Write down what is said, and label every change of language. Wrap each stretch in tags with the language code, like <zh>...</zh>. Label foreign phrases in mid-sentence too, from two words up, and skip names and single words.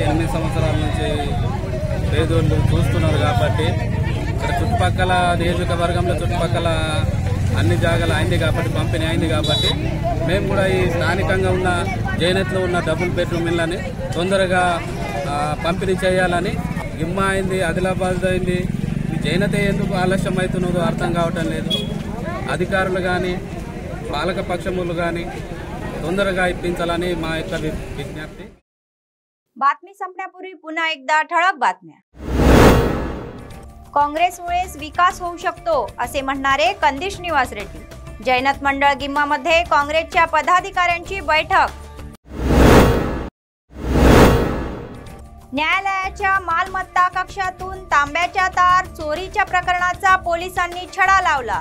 <te>8 సంవత్సరాల నుంచి పేదోళ్ళు చూస్తున్నారు కాబట్టి ఇక్కడ చుట్టుపక్కల నియోజకవర్గంలో చుట్టుపక్కల అన్ని జాగాలు అయింది కాబట్టి పంపిణీ అయింది కాబట్టి మేము కూడా ఈ స్థానికంగా ఉన్న జైనత్లో ఉన్న</te> <en>double bedroom</en> <te>ఇళ్ళని తొందరగా పంపిణీ చేయాలని గిమ్మా అయింది, ఆదిలాబాద్ అయింది, ఈ జైనతే ఎందుకు ఆలస్యం అవుతున్నదో అర్థం కావటం లేదు। అధికారులు కానీ పాలక పక్షములు కానీ తొందరగా ఇప్పించాలని మా యొక్క విజ్ఞప్తి।</te> <mr>बातमी संपण्यापूर्वी पुन्हा एकदा ठळक बातम्या। काँग्रेसमुळेच विकास होऊ शकतो असे म्हणणारे कंदिश निवास रेड्डी। जैनत मंडळ गिम्मामध्ये काँग्रेसच्या पदाधिकाऱ्यांची बैठक। न्यायालयाच्या मालमत्ता कक्षातून तांब्याच्या तार चोरीच्या प्रकरणाचा पोलिसांनी छडा लावला।</mr>